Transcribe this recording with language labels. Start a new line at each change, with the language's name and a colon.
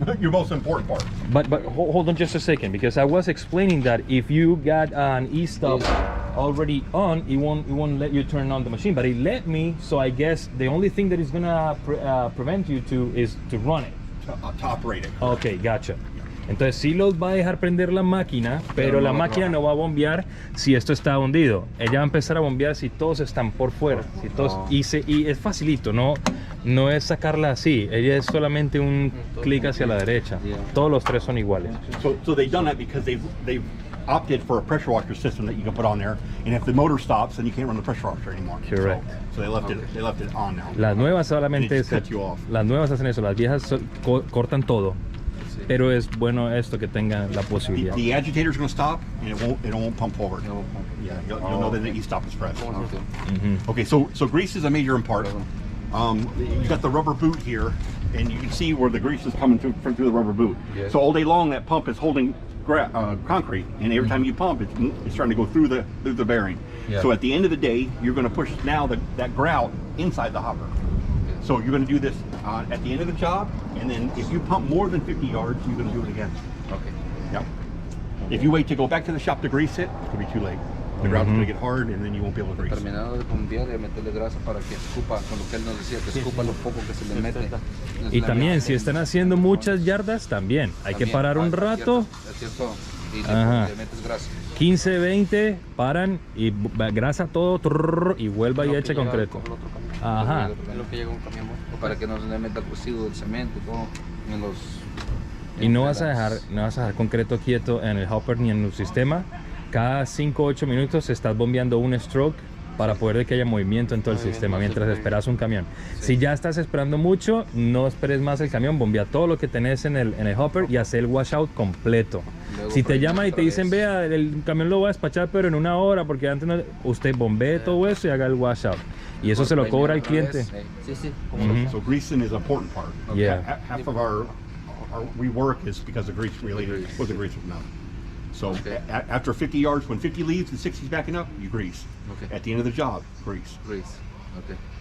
English: Your most important part. But hold on just a second, because I was explaining that if you got an e-stop already on, it won't let you turn on the machine. But it let me, so I guess the only thing that is gonna prevent you is to run it. To operate it. Ok, gotcha.
Spanish: Entonces sí los va a dejar prender la máquina, pero la máquina no va a bombear si esto está hundido. Ella va a empezar a bombear si todos están por fuera. Si todos, y es facilito, no es sacarla así. Ella es solamente un clic hacia la derecha. Todos los tres son iguales.
English: So they've done that because they've opted for a pressure washer system that you can put on there, and if the motor stops, then you can't run the pressure washer anymore. Correct. So they left it on now.
Spanish: Las nuevas solamente las nuevas hacen eso, las viejas cortan todo. Pero es bueno esto que tengan la posibilidad.
English: The agitator is going to stop, and it won't pump forward. Yeah, you'll know that the e-stop is pressed. Okay, so grease is a major part. You got the rubber boot here, and you can see where the grease is coming through the rubber boot. Yes. So all day long, that pump is holding concrete, and every time you pump, it's trying to go through the bearing. Yeah. So at the end of the day, you're going to push now that grout inside the hopper. So you're going to do this at the end of the job, and then if you pump more than 50 yards, you're going to do it again. Okay. Yep. If you wait to go back to the shop to grease it, it'll be too late. The grout's going to get hard, and then you won't be able to grease.
Spanish: Terminado de bombear y meterle grasa para que escupa, con lo que él nos decía, que escupa lo poco que se le mete. Y también, si están haciendo muchas yardas, también hay que parar un rato. Es cierto. Y le metes grasa. 15, 20, paran y grasa todo y vuelva y eche concreto. Ajá. Lo que llega un camión, para que no se le meta el residuo del cemento y todo en los. Y no vas a dejar concreto quieto en el hopper ni en el sistema. Cada 5 o 8 minutos estás bombeando un stroke para poder que haya movimiento en todo el sistema mientras esperas un camión. Si ya estás esperando mucho, no esperes más el camión, bombea todo lo que tenés en el hopper y hace el washout completo. Si te llaman y te dicen, vea, el camión lo va a despachar pero en 1 hora, porque antes no, usted bombee todo eso y haga el washout. Y eso se lo cobra al cliente. Sí.
English: So greasing is an important part. Yeah. Half of our rework is because of grease related. Was the grease enough? So after 50 yards, when 50 leaves and 60 is backing up, you grease. Okay. At the end of the job, grease. Grease. Okay.